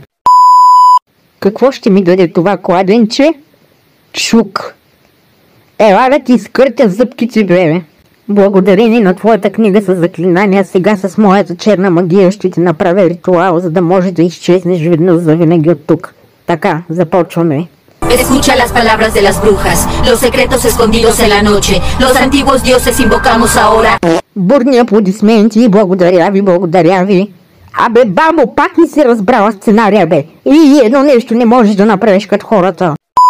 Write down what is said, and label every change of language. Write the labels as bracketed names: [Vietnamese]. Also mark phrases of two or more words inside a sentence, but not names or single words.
[Bulgarian] Какво ще ми даде това кладенче? Чук. Ела да ти изкъртя зъбките, бебе. Благодарение на твоята книга с заклинания, сега с моята черна магия ще ти направя ритуал, за да може да изчезнеш веднъж завинаги от тук. Така, започваме. [Spanish] Escucha las palabras de las brujas, los secretos escondidos en la noche, los antiguos dioses invocamos ahora. [Bulgarian] Бурни аплодисменти, благодаря ви. Абе, бабо, пак не си разбрала сценария, бе. И едно нещо не можеш да направиш като хората.